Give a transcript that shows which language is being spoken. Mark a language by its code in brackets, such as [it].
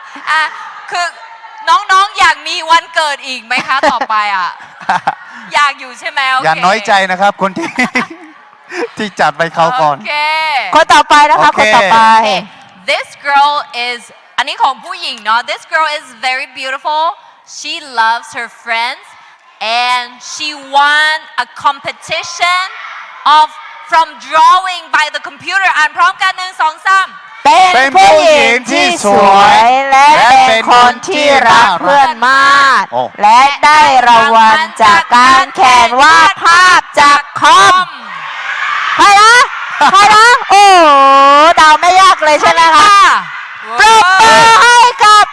[th] อ่ะคือน้องๆอยากมีวันเกิดอีกไหมคะต่อไปอ่ะ อยากอยู่ใช่ไหมโอเค อย่าน้อยใจนะครับคนที่ ที่จัดไปเขาก่อน โอเค คนต่อไปนะคะ โอเค คนต่อไป [en] This girl is [th] อันนี้ของผู้หญิงเนาะ [en] This girl is very beautiful. She loves her friends and she won a competition of from drawing by the computer [th] อ่านพร้อมกันหนึ่งสองสาม เป็นผู้หญิงที่สวยและเป็นคนที่รักเพื่อนมาก โอ้ และได้รางวัลจากการแข่งวาดภาพจากคอม ใครนะ ใครนะ โอ้โหเดาไม่ยากเลยใช่ไหมคะปรบมือให้กับ